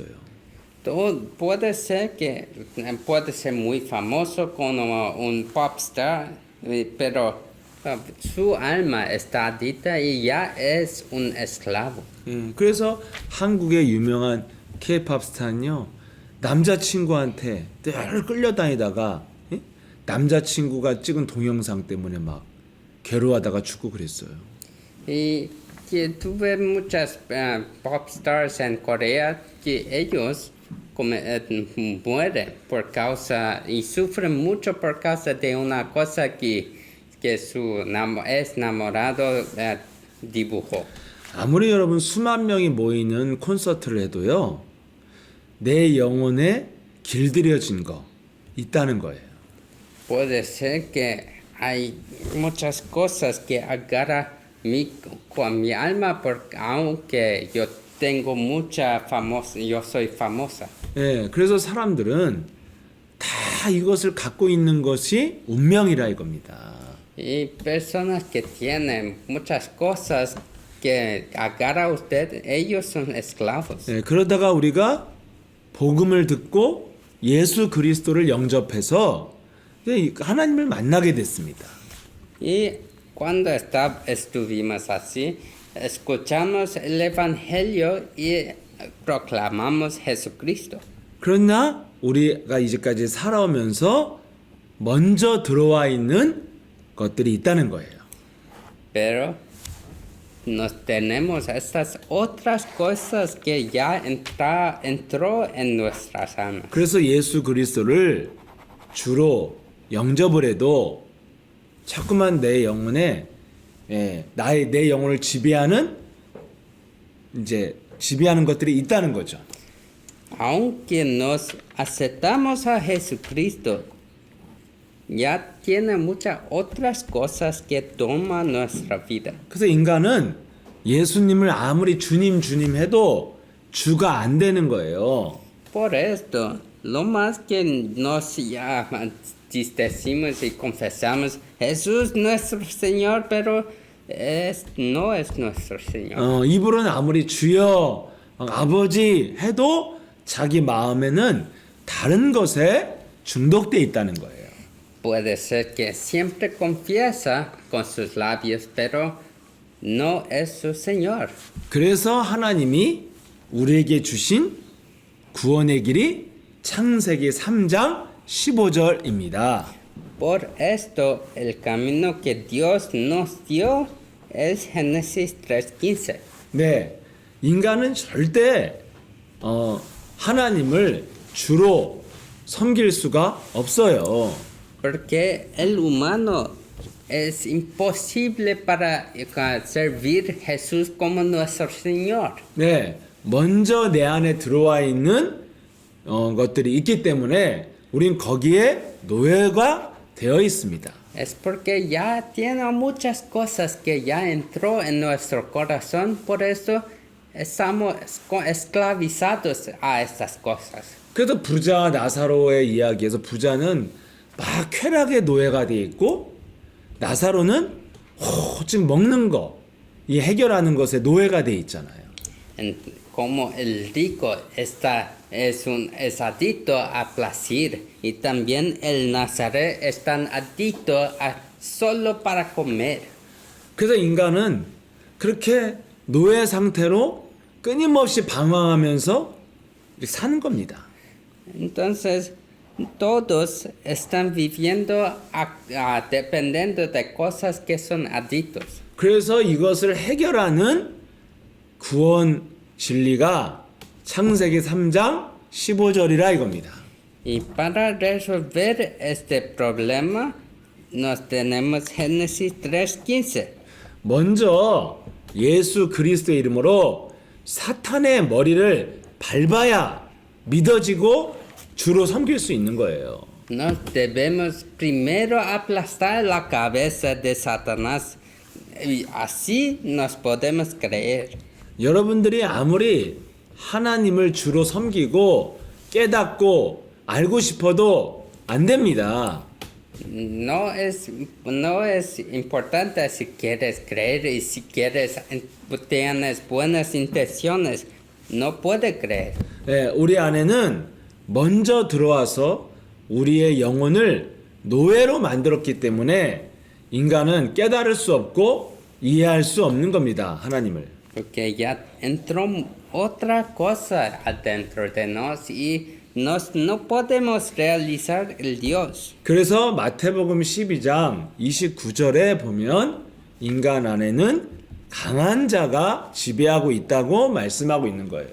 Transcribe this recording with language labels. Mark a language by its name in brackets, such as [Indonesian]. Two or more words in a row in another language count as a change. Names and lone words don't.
[Spanish] Todo puede ser que puede ser muy famoso como un [English] pop star, [Spanish] pero su alma está adicta y ya es un esclavo. [Korean] 그래서 한국의 유명한 K-팝 스타는요, 남자친구한테 늘 끌려다니다가 남자친구가 찍은 동영상 때문에 막 괴로워하다가 죽고 그랬어요. [Spanish] Y que tuve muchas [English] pop stars [Spanish] en Corea que ellos mueren por causa y sufren mucho por causa de una cosa que su ex enamorado dibujó. [Korean] 아무리 여러분 수만 명이 모이는 콘서트를 해도요, 내 영혼에 길들여진 거 있다는 거예요. [Spanish] Puede ser que hay muchas cosas que agarra con mi alma porque aunque yo tengo mucha famosa, yo soy famosa. [Korean] 예, 그래서 사람들은 다 이것을 갖고 있는 것이 운명이라 이겁니다. [Spanish] Y personas que tienen muchas cosas que agarra usted, ellos son esclavos. [Korean] 예, 그러다가 우리가 복음을 듣고 예수 그리스도를 영접해서 하나님을 만나게 됐습니다. [Spanish] Y cuando estuvimos así, escuchamos el Evangelio y proclamamos Jesucristo. [Korean] 그러나 우리가 이제까지 살아오면서 먼저 들어와 있는 것들이 있다는 거예요. [Spanish] Pero nos tenemos estas otras cosas que ya entró en nuestras almas. [Korean] 그래서 예수 그리스도를 주로 영접을 해도 자꾸만 내 영혼에 내 영혼을 지배하는 것들이 있다는 거죠. [Spanish] Aunque nos aceptamos a Jesucristo, ya tiene muchas otras cosas que toman nuestra vida. [Korean] 그래서 인간은 예수님을 아무리 주님 해도 주가 안 되는 거예요. [Spanish] Por esto, lo más que nos decimos y confesamos, Jesús nuestro Señor, pero no es nuestro Señor. [Korean] 입으로는 아무리 주여 아버지 해도 자기 마음에는 다른 것에 중독돼 있다는 거예요. [Spanish] Puede ser que siempre confiesa con sus labios, pero no es su Señor. [Korean] 그래서 하나님이 우리에게 주신 구원의 길이 창세기 3장 15절입니다. [Spanish] Por esto, el camino que Dios nos dio es Génesis 3:15. [Korean] 네, 인간은 절대 하나님을 주로 섬길 수가 없어요. [Spanish] Porque el humano es imposible para servir a Jesús como nuestro Señor. [Korean] 네, 먼저 내 안에 들어와 있는 것들이 있기 때문에 우린 거기에 노예가 되어 있습니다. [Spanish] Es porque ya tiene muchas cosas que ya entró en nuestro corazón, por eso estamos esclavizados a estas cosas. [Korean] 그래서 부자 나사로의 이야기에서 부자는 막 쾌락의 노예가 돼 있고 나사로는 오직 먹는 거, 이 해결하는 것에 노예가 돼 있잖아요. [Spanish] Como el rico es adicto a placer y también el Nazaret están adicto a solo para comer. [Korean] 그래서 인간은 그렇게 노예 상태로 끊임없이 방황하면서 이렇게 사는 겁니다. [Spanish] Entonces, todos están viviendo dependiendo de cosas que son adictos. [Korean] 그래서 이것을 해결하는 구원 진리가 창세기 3장 15절이라 이겁니다. [Spanish] Y para resolver este problema, nos tenemos Génesis 3:15. [Korean] 먼저 예수 그리스도의 이름으로 사탄의 머리를 밟아야 믿어지고 주로 섬길 수 있는 거예요. [Spanish] Nos debemos primero aplastar la cabeza de Satanás y así nos podemos creer. [Korean] 여러분들이 아무리 하나님을 주로 섬기고 깨닫고 알고 싶어도 안 됩니다. [Spanish] No es importante si quieres creer y si tienes buenas intenciones, no puede creer. [Korean] 네, 우리 안에는 먼저 들어와서 우리의 영혼을 노예로 만들었기 때문에 인간은 깨달을 수 없고 이해할 수 없는 겁니다. 하나님을. [Spanish] Porque ya entró otra cosa adentro de nos y no podemos realizar el Dios. [Korean] 그래서 마태복음 12장 29절에 보면 인간 안에는 강한 자가 지배하고 있다고 말씀하고 있는 거예요.